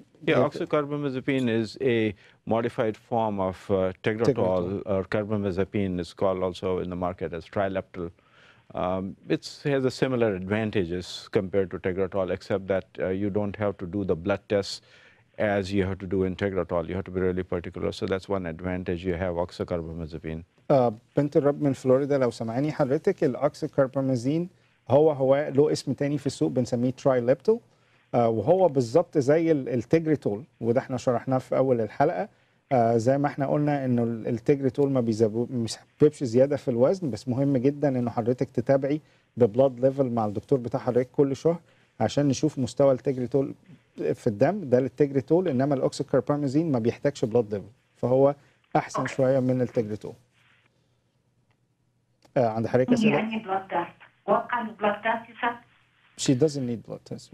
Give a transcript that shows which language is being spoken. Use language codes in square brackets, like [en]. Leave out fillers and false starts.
[en] Yeah, oxycarbamazepine is a modified form of Tegretol, or carbamazepine is called also in the market as Trileptal. It has a similar advantages compared to Tegretol, except that you don't have to do the blood tests as you have to do in Tegretol. You have to be really particular. So that's one advantage you have oxycarbamazepine. [ar] بنت الرب من فلوريدا، لو سمعاني حضرتك، الاوكسيكاربامازين هو له اسم تاني في السوق بنسميه ترايليبتول، وهو بالظبط زي التجريتول، وده احنا شرحناه في اول الحلقه. زي ما احنا قلنا انه التجريتول ما بيسببش زياده في الوزن، بس مهم جدا انه حضرتك تتابعي [en] ببلاد ليفل [ar] مع الدكتور بتاع حضرتك كل شهر عشان نشوف مستوى التجريتول في الدم، ده للتجريتول. انما الاوكسيكاربامازين ما بيحتاجش [en] بلاد ليفل، [ar] فهو احسن شويه من التجريتول. عند حضرتك اسئله؟ يعني [en] blood test. What kind of blood test you said? She doesn't need blood test.